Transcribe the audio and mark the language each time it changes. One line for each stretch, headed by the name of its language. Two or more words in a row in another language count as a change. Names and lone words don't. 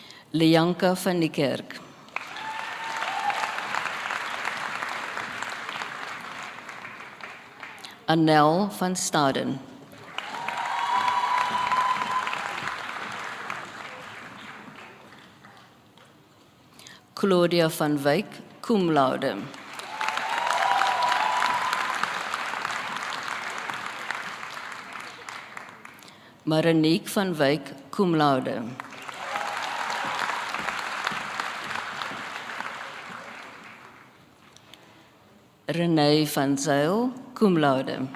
Afrikaans: Leanka van die Kerk. Anel van Staden. Claudia van Wyk,
Latin: cum laude.
Afrikaans: Marinique van Wyk,
Latin: cum laude.
Afrikaans: Renee van Zyl,
Latin: cum laude.